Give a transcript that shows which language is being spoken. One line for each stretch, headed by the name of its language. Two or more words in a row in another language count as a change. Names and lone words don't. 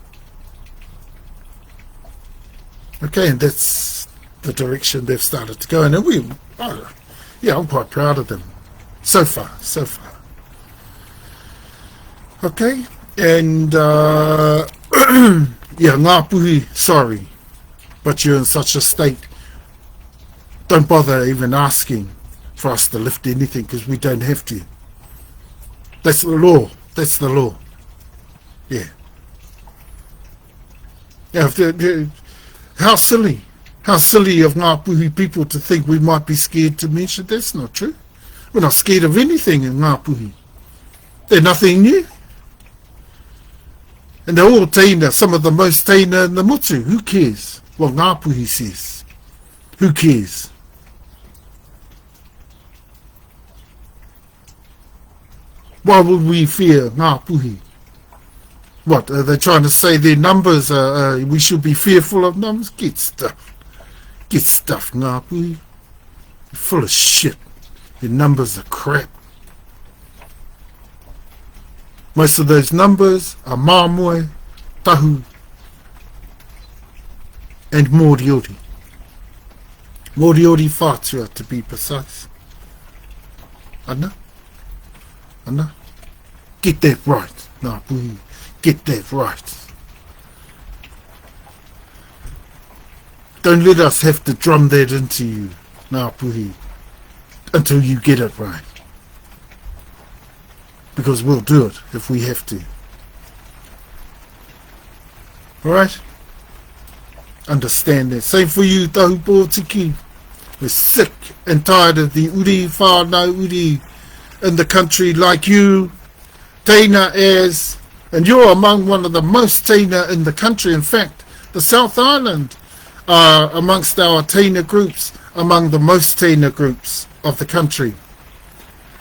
English: Okay, and that's the direction they've started to go in. And I'm quite proud of them. So far. Okay, and yeah, ngā puhi, sorry, but you're in such a state. Don't bother even asking for us to lift anything, because we don't have to. That's the law. That's the law. Yeah. Yeah. How silly of ngā puhi people to think we might be scared to mention. That's not true. We're not scared of anything in ngā puhi. They're nothing new. And they're all teina, some of the most teina in the mutu. Who cares what ngā puhi says? Who cares? Why would we fear ngā puhi? What, are they trying to say their numbers, we should be fearful of numbers? Get stuff, ngā puhi. You're full of shit. Your numbers are crap. Most of those numbers are māmoe, tahu, and moriori. Moriori whātua, to be precise. Ana? Get that right, ngā puhi. Get that right. Don't let us have to drum that into you, ngā puhi, until you get it right. Because we'll do it if we have to. Alright? Understand that. Same for you, Tahumakakanuimatua. We're sick and tired of the
Māori: uri whānau uri
English: in the country like you, teina as, and you're among one of the most teina in the country. In fact, the South Island are amongst our teina groups, among the most teina groups of the country.